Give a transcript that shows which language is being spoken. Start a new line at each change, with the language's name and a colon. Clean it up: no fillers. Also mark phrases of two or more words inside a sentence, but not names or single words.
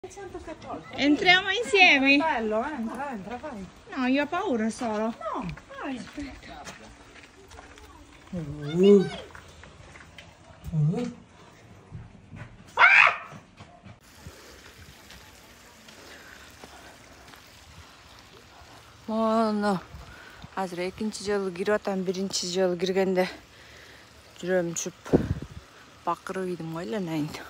Italian: Entriamo insieme? Bello, entra, vai. No, io ho paura solo. No, vai, aspetta.
Kyrgyz: Моно азыр экинчи жолу кирип атам, биринчи жолу киргенде жүрөм чүп бакырып ийдим го эле найын.